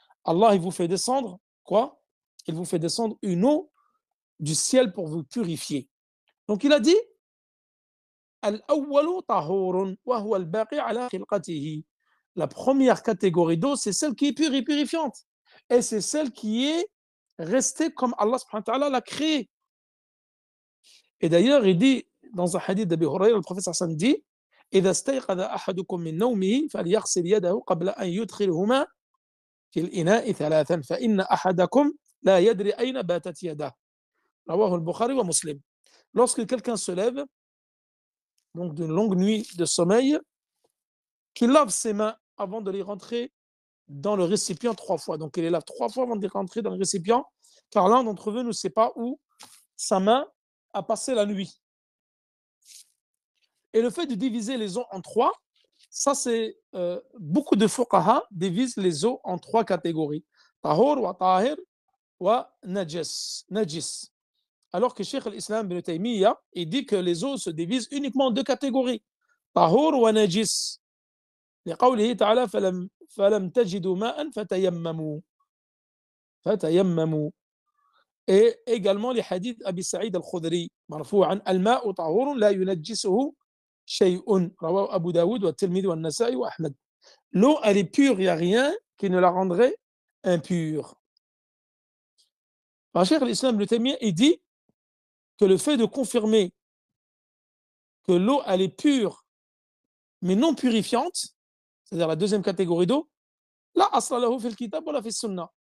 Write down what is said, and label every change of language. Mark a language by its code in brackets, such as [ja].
[fr] Allah, il vous fait descendre quoi? Il vous fait descendre une eau du ciel pour vous purifier. Donc il a dit [ar] Al-awwalu tahurun wa huwa al-baqi ala khilqatihi. [fr] La première catégorie d'eau, c'est celle qui est pure et purifiante. Et c'est celle qui est restée comme Allah subhanahu wa ta'ala l'a créée. Et d'ailleurs, il dit dans un hadith d'Abi Hurayra, le prophète sallallahu alayhi wa sallam dit [ar] إذا استيقظ أحدكم من نومه فليغسل يده قبل أن يدخلهما في الإناء ثلاثا فإن أحدكم لا يدري أين باتت يده. رواه البخاري ومسلم. [fr] Lorsque quelqu'un se lève, donc d'une longue nuit de sommeil, qu'il lave ses mains avant de les rentrer dans le récipient 3 fois. Donc il les lave 3 fois avant de les rentrer dans le récipient, car l'un d'entre eux ne sait pas où sa main a passé la nuit. Et le fait de diviser les eaux en 3, ça c'est beaucoup de fuqaha divisent les eaux en 3 catégories. [ar] Tahur wa tahir wa najis. [fr] Alors que Cheikh al-Islam ibn Taymiyyah, il dit que les eaux se divisent uniquement en 2 catégories. [ar] Tahur wa najis. لقوله تعالى فلم تجدوا ماء فتيمموا. [fr] Et également les hadiths [ar] Abi Sa'id al-Khudri مرفوعا الماء طهور لا ينجسه شيء رواه أبو داود والترمذي والنسائي وأحمد. [fr] L'eau, elle est pure, il n'y a rien qui ne la rendrait impure. Alors, Cheikh al-Islam ibn Taymiyyah, il dit que le fait de confirmer que l'eau, elle est pure, mais non purifiante, c'est-à-dire la deuxième catégorie d'eau, [ar] la asla lahu fil kitab wa la fil sunnah.